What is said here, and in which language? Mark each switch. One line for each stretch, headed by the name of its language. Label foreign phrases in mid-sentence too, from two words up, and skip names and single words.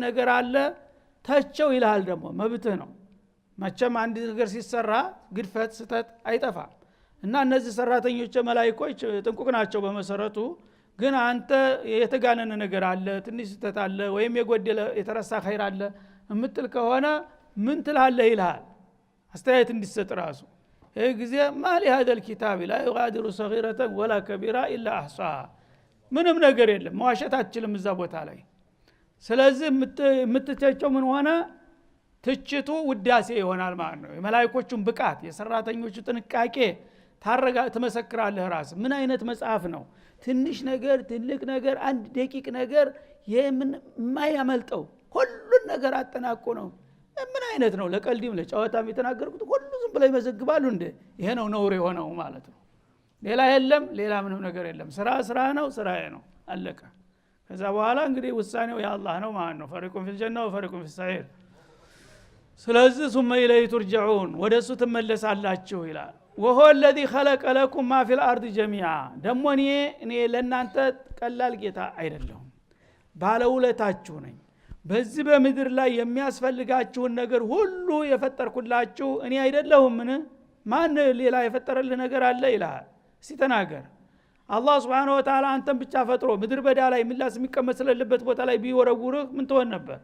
Amharic: ነገር አለ ተቸው ይልሃል። ደግሞ መብትህ ነው። መቼም አንድ ነገር ሲሰራ ግድፈት ስተት አይጠፋም። እና እነዚህ ሰራተኞች መላእክቶች ጥንቁቅ ናቸው በመሰረቱ። ግን አንተ የተጋነነ ነገር አለ ትንሽ ስተት አለ ወይም የጎደለ የተረሳ ኸይር አለ እምትል ከሆነ ምን ትላለህ ይልሃል አስተያየት እንዲሰጥ ራሱ። ይሄ ጊዜ
Arabic: مال هذا الكتاب لا يغادر صغيرة ولا كبيرة الا احصاها
Amharic: ምንም ነገር የለም መዋሸት አትችልም እዛ ቦታ ላይ። ስለዚህ የምትተቸው ምን ሆነ ትችቱ ውዳሴ ይሆናል ማለት ነው። የመላእክቶቹን ብቃት የሰራተኞቹ ጥንቃቄ ትመሰክራለህ ራስ። ምን አይነት መጽሐፍ ነው ትንሽ ነገር ትልቅ ነገር አንድ ደቂቅ ነገር የምን ማያመልጠው ሁሉን ነገር አጠናቆ ነው። ምን አይነት ነው ለቀልዲም ለጨዋታም የተናገርኩት ሁሉ ዝም ብለው ይመዘግባሉ እንዴ? ይሄ ነው ነውር የሆነው ማለት ነው። ሌላ የለም ሌላ ምንም ነገር የለም። ስራ ነው ስራዬ ነው አለቀ። ከዛ በኋላ እንግዲህ ውሳኔው የአላህ ነው ማለት ነው።
Arabic: فريق في الجنة وفريق في السعير።
Amharic: ስለዚህ
Arabic: ثم إليه ترجعون
Amharic: ወደሱ ትመለሳላችሁ ይላል።
Arabic: وهو الذي خلق لكم ما في الارض جميعا
Amharic: ደሞ እኔ ለእናንተ ቀላል ጌታ አይደለሁም ባለውለታችሁ ነኝ። በዚህ በምድር ላይ የሚያስፈልጋችሁን ነገር ሁሉ የፈጠርኩላችሁ እኔ አይደለሁም? ማን ሌላ የፈጠረልህ ነገር አለ ይላል? እስቲ ተናገር። አላህ
Arabic: سبحانه وتعالى
Amharic: አንተን ብቻ ፈጥሮ ምድር በዳ ላይ ምላስ የሚቀመጥ ስለሌለበት ቦታ ላይ ቢወረውርህ ምን ትሆን ነበር?